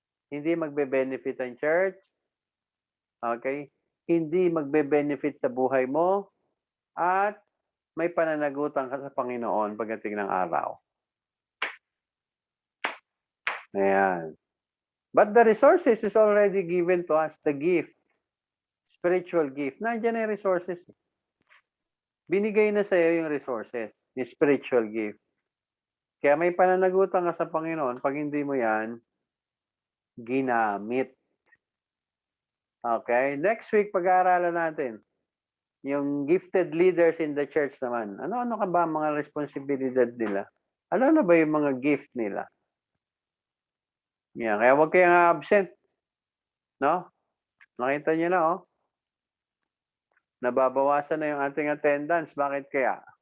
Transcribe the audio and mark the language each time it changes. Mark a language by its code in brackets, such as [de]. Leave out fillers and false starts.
[tl] Hindi magbe-benefit ang church. Okay? Hindi magbe-benefit sa buhay mo. At may pananagutan ka sa Panginoon pagdating ng araw. Ayan. [en] But the resources is already given to us, the gift. [tl] Spiritual gift. Nandiyan yung resources. Binigay na sa iyo yung resources, yung spiritual gift. Kaya may pananagutan ka sa Panginoon, pag hindi mo yan, ginamit. Okay? Next week, pag-aaralan natin yung gifted leaders in the church naman. Ano-ano ka ba ang mga responsibilidad nila? Ano na ba yung mga gift nila? Yan. Kaya huwag kayong absent. No? Nakita niyo na, oh. Nababawasan na yung ating attendance. Bakit kaya?